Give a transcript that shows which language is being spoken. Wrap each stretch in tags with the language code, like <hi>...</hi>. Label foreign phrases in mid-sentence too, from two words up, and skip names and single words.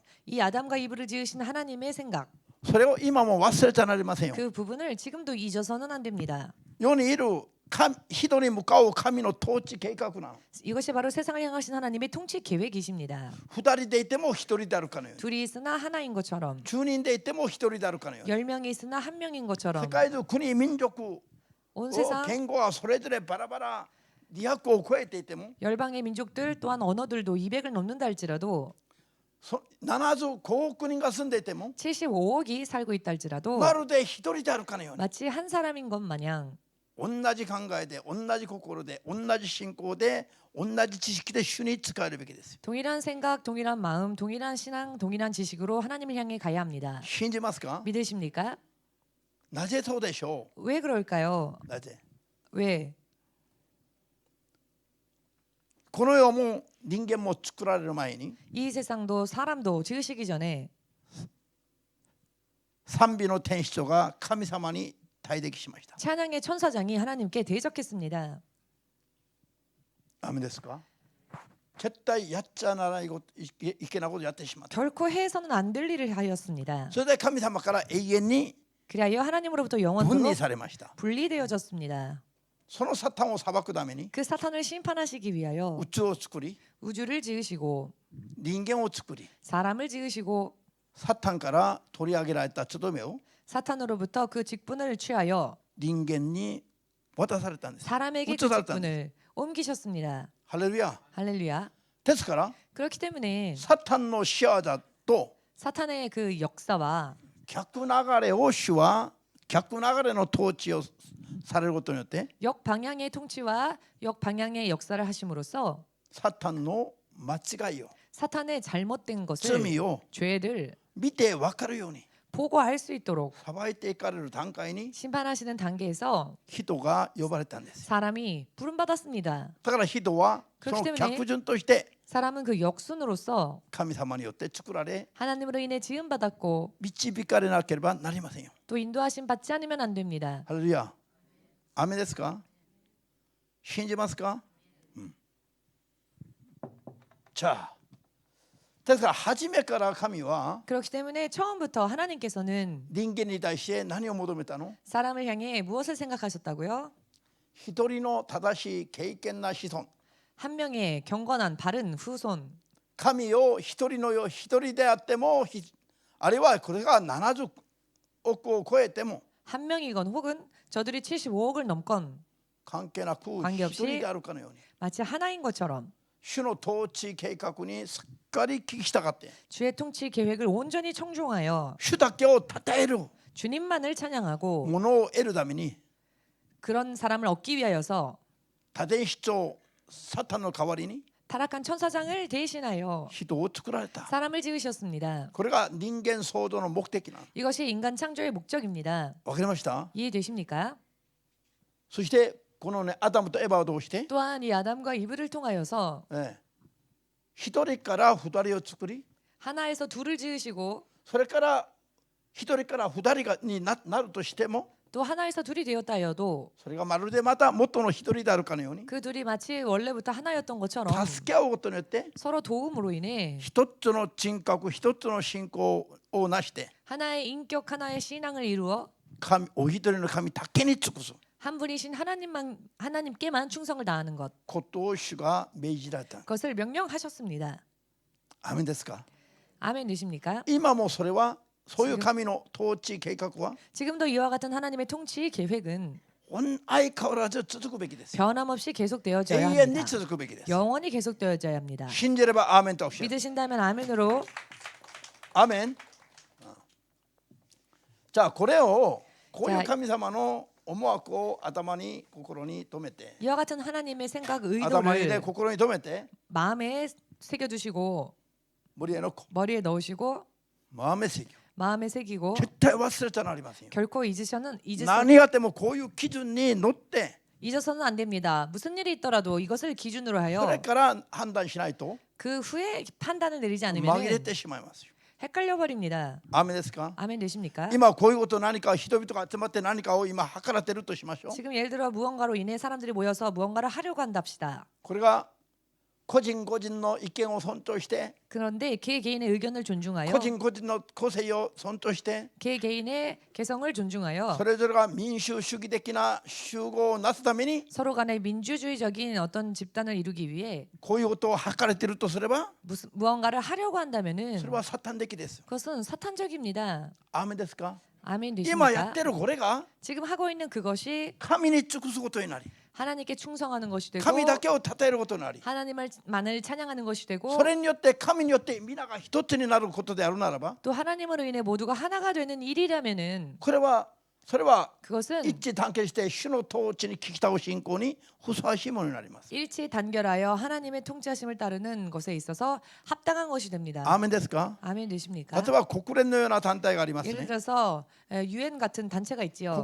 <ko>이 아담과 이브를 지으신 하나님의 생각,</ko> <ja>それを今も忘れちゃなりませんよ。</ja> <ko>그 부분을 지금도 잊어서는 안 됩니다.</ko> <ja>世にいる人に向かう神の統治計画なの。</ja> <ko>이것이 바로 세상을 향하신 하나님의 통치 계획이십니다.</ko> <ja>二人でいても一人であるかのように</ja> <ko>둘이 있으나 하나인 것처럼,</ko> <ja>10 人でいても一人であるかのように</ja> <ko>10명이 있으나 한 명인</ko> <ja>世</ja> <ko>것처럼,</ko> <ja>界中国民族</ja> <ko>온 세상</ko> <ja>言語はそれぞれバラバラ200を超えていても</ja> <ko>열방의 민족들 또한 언어들도 200을 넘는다 할지라도</ko> <ja>75 億人が住んでいても</ja> <ko>75억이 살고 있다 할지라도</ko> <ja>まるで一人であるかのように</ja> <ko>마치 한 사람인 것 마냥</ko> <ja>同じ考えで同じ心で同じ信仰で同じ知識で主に使えるべきです。</ja> <ko>동일한 생각, 동일한 마음, 동일한 신앙, 동일한 지식으로 하나님을 향해 가야 합니다.</ko> <ja>信じますか？</ja> <ko>믿으십니까?</ko> <ja>なぜそうでしょ</ja> <ko>왜 그럴까요?</ko> <ja>う？なぜ？</ja> <ko>왜?</ko> <ja>この世も人間も作られる前に</ja> <ko>이 세상도 사람도 지으시기 전에</ko> <ja>賛美の天使長が神様に大敵しました。</ja> <ko>찬양의 천사장이 하나님께 대적했습니다.</ko> <ja>ダメですか？絶対やっちゃならないこと、いけないことやってしまった。</ja> <ko>결코 해서는 안 될 일을 하였습니다.</ko> <ja>それで神様から永遠に</ja> <ko>그리하여 하나님으로부터</ko> <ja>分</ja> <ko>영원토록</ko> <ja>離されました。</ja> <ko>분리되어졌습니다.</ko> <ja>そのサタンを裁くために</ja> <ko>그 사탄을 심판하시기 위하여</ko> <ja>宇宙を作り</ja> <ko>우주를 지으시고</ko> <ja>人間を作り</ja> <ko>사람을 지으시고</ko> <ja>サタンから取り上げられた務めを</ja> <ko>사탄으로부터 그 직분을 취하여</ko> <ja>人間に渡されたんです。</ja> <ko>사람에게 그 직분을 옮기셨습니다.</ko> <ja>ハレルヤ。</ja> <ko>할렐루야.</ko> <ja>ですから</ja> <ko>그렇기 때문에</ko> <ja>サタンの仕業と</ja> <ko>사탄의 그 역사와</ko> <ja>逆流れを主は逆流れの統治をされることによって</ja> <ko>역방향의 통치와 역방향의 역사를 하심으로써</ko> <ja>サタンの間違いを</ja> <ko>사탄의 잘못된 것을</ko> <ja>罪を</ja> <ko>죄를</ko> <ja>見て分かるように</ja> <ko>보고 알 수 있도록</ko> <ja>裁いていかれる段階に</ja> <ko>심판하시는 단계에서</ko> <ja>人が呼ばれたんです。</ja> <ko>사람이 부름받았습니다.</ko> <ja>だから人はその逆順として</ja> <ko>사람은 그 역순으로서</ko> <ja>神様によって作られ</ja> <ko>하나님으로 인해 지음받았고</ko> <ja>導かれなければなりませんよ。</ja> <ko>또 인도하심 받지 않으면 안 됩니다.</ko> <ja>ハレルヤ。アメですか？信じますか？じゃあですから初めから神は</ja> <ko>그렇기 때문에 처음부터 하나님께서는</ko> <ja>人間に対して何を求めたの？</ja> <ko>사람을 향해 무엇을 생각하셨다고요?</ko> <ja>一人の正しい敬虔な子孫。</ja> <ko>한 명의 경건한 바른 후손.</ko> <ja>神を一人のよ一人であってもあるいはこれが70億を超えても</ja> <ko>한 명이건 혹은 저들이 75억을 넘건</ko> <ja>関係なく</ja> <ko>관계없이</ko> <ja>一人であるかのように</ja> <ko>마치 하나인 것처럼</ko> <ja>主の統治計画にすっかり聞きしたがって</ja> <ko>주의 통치 계획을 온전히 청종하여</ko> <ja>主だけを称える</ja> <ko>주님만을 찬양하고</ko> <ja>ものを得るために</ja> <ko>그런 사람을 얻기 위하여서</ko> <ja>多伝司長サタンの代わりに</ja> <ko>타락한 천사장을 대신하여</ko> <ja>人を作られた。</ja> <ko>사람을 지으셨습니다.</ko> <ja>これが人間創造の目的なの。</ja> <ko>이것이 인간 창조의 목적입니다.</ko> <ja>わかりました？</ja> <ko>이해되십니까?</ko> <ja>そしてこのねアダムとエヴァはどうして、</ja> <ko>또한 이 아담과 이브를 통하여서</ko> <ja>一人から二人を作り</ja> <ko>하나에서 둘을 지으시고</ko> <ja>それから一人から二人になるとしても</ja> <ko>또 하나에서 둘이 되었다 하여도</ko> <ja>それがまるでまた元の一人であるかのように</ja> <ko>그 둘이 마치 원래부터 하나였던 것처럼</ko> <ja>助け合うことによって</ja> <ko>서로 도움으로 인해</ko> <ja>一つの人格一つの信仰をなして</ja> <ko>하나의 인격 하나의 신앙을 이루어</ko> <ja>神お一人の神だけに尽くす</ja> <ko>한 분이신 하나님께만 충성을 다하는 것</ko> <ja>ことを主が命じられた。</ja> <ko>그것을 명령하셨습니다.</ko> <ja>アーメンですか？</ja> <ko>아멘 되십니까?</ko> <ja>今もそれはそういう神の統治計画は</ja> <ko>지금도 이와 같은 하나님의 통치 계획은</ko> <ja>相変わらず続くべきです。</ja> <ko>변함없이 계속되어져야</ko> <ja>永遠に</ja> <ko>합니다.</ko> <ja>続くべきです。</ja> <ko>영원히 계속되어져야 합니다.</ko> <ja>信じればアーメンとおっしゃる。</ja> <ko>믿으신다면 아멘으로</ko> <ja>アーメン。じゃあこれをこういう神様の思惑を頭に心に留めて</ja> <ko>이와 같은 하나님의 생각</ko> <ja>頭にで</ja> <ko>의도를</ko> <ja>心に留めて</ja> <ko>마음에 새겨두시고 머리에 넣고 머리에 넣으시고 마음에 새겨 마음에 새기고</ko> <ja>絶対忘れちゃなりませんよ。</ja> <ko>결코</ko> <ja>何があってもこういう基準に乗って</ja> <ko>잊어서는 안 됩니다. 무슨 일이 있더라도 이것을 기준으로</ko> <ja>それ</ja> <ko>하여</ko> <ja>から判断しないと</ja> <ko>그 후에 판단을 내리지</ko> <ja>紛れ</ja> <ko>않으면</ko> <ja>てしまいますよ。</ja> <ko>헷갈려 버립니다.</ko> <ja>アーメンですか？</ja> <ko>아멘 되십니까?</ko> <ja>今こういうこと何か人々が集まって何かを今計らってるとしましょう。</ja> <ko>지금 예를 들어 무언가로 인해 사람들이 모여서 무언가를 하려고 한답시다.</ko> <ja>これが個人個人の意見を尊重して</ja> <ko>그런데 그 개인의 의견을 존중하여</ko> <ja>個人個人の個性を尊重して</ja> <ko>그 개인의 개성을 존중하여</ko> <ja>それぞれが民主主義的な集合をなすために</ja> <ko>서로 간에 민주주의적인 어떤 집단을 이루기 위해</ko> <ja>こういうことを計れているとすれば</ja> <ko>무언가를 하려고 한다면은</ko> <ja>それはサタン的です。</ja> <ko>그것은 사탄적입니다.</ko> <ja>アーメンですか？</ja> <ko>아멘</ko> <ja>今や</ja> <ko>되십니까?</ko> <ja>ってるこれが</ja> <ko>지금 하고 있는 그것이</ko> <ja>神に尽くすことになり</ja> <ko>하나님께 충성하는 것이 되고</ko> <ja>神だけを称えることになり</ja> <ko>하나님만을 찬양하는 것이 되고</ko> <ja>それによって神によって皆が一つになることであるならば</ja> <ko>또 하나님으로 인해 모두가 하나가 되는 일이라면은</ko> <ja>これはそれは</ja> <ko>그것은</ko> <ja>一致団結して主の統治に聞き倒し信仰にふさわしいものになります。</ja> <ko>일치 단결하여 하나님의 통치하심을 따르는 것에 있어서 합당한 것이 됩니다.</ko> <ja>アーメンですか？</ja> <ko>아멘</ko> <ja>例</ja> <ko>되십니까?</ko> <ja>えば国連のような団体があります</ja> <ko>예를</ko> <ja>ね。</ja> <ko>들어서 UN 같은 단체가 있지요.</ko>